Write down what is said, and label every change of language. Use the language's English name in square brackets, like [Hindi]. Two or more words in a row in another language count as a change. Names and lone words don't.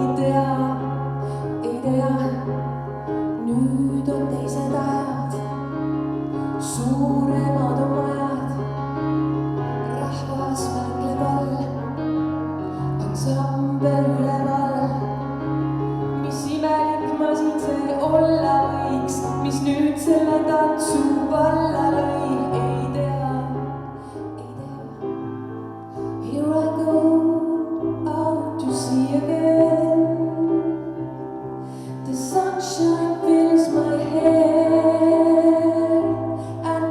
[Estonian] Ei tea, nüüd on teised ajad, suuremad on majad. Rahvas märgleb all, ansambel üleval. Mis imelik masin see olla võiks, mis nüüd selle tantsu valla lõi. [English] Here I go out to sea again. The sunshine fills my hair.